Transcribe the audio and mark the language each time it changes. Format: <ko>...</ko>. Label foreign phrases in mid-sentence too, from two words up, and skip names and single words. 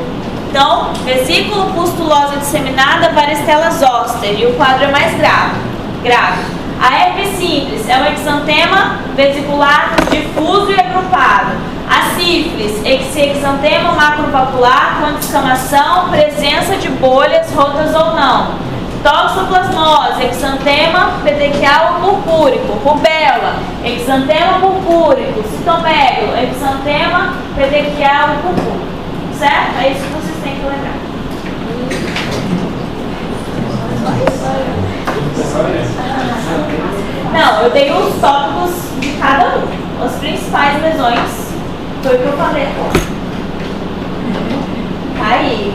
<pt>Então, vesículo, pustulosa, disseminada, varicela zoster, e o quadro é mais grave. A herpes simples é um exantema vesicular difuso e agrupado. A sífilis, esse exantema macropapular com descamação, presença de bolhas rotas ou não. Toxoplasmose, exantema petequial purpúrico. Rubéola, exantema purpúrico. Citomegalo, exantema petequial purpúrico. Certo? É isso que vocês têm que lembrar. Não, eu dei os tópicos de cada um. As principais lesões. Foi o que eu falei agora. Tá aí.</pt>